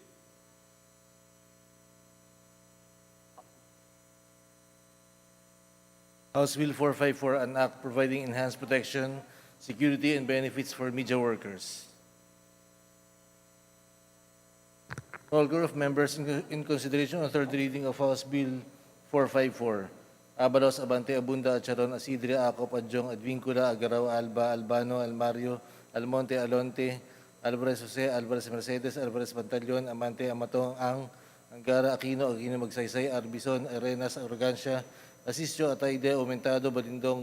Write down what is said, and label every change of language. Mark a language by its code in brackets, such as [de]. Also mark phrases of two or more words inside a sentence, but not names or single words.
[en] House Bill 454, an act providing enhanced protection, security, and benefits for media workers. Roll call of members in consideration on third reading of House Bill 454. Abalos, Abante, Abunda, Acharon, Asidria, Acop, Adjong, Advincula, Agaraw, Alba, Albano, Almario, Almonte, Alonte, Alvarez Jose, Alvarez Mercedes, Alvarez Pantaleon, Amante, Amatong, Angara, Aquino, Magsaysay, Arbison, Arenas, Arrogancia, Asisio, Atayde, Aumentado, Balindong,